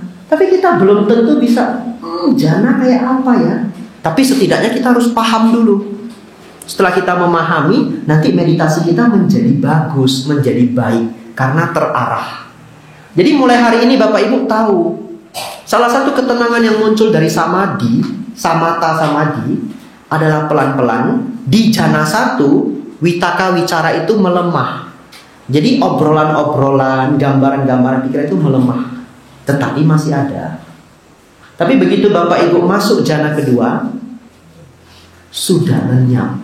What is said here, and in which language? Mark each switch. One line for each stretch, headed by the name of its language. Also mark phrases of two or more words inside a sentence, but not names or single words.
Indonesian: Tapi kita belum tentu bisa jana kayak apa ya. Tapi setidaknya kita harus paham dulu. Setelah kita memahami, nanti meditasi kita menjadi bagus, menjadi baik. Karena terarah. Jadi mulai hari ini Bapak Ibu tahu, salah satu ketenangan yang muncul dari
Pali: samadhi, samatha samadhi,
Indonesian: adalah pelan-pelan di jana 1,
Pali: witaka wicara
Indonesian: itu melemah. Jadi obrolan-obrolan, gambaran-gambaran pikiran itu melemah. Tetapi masih ada. Tapi begitu Bapak Ibu masuk jana kedua, sudah lenyap.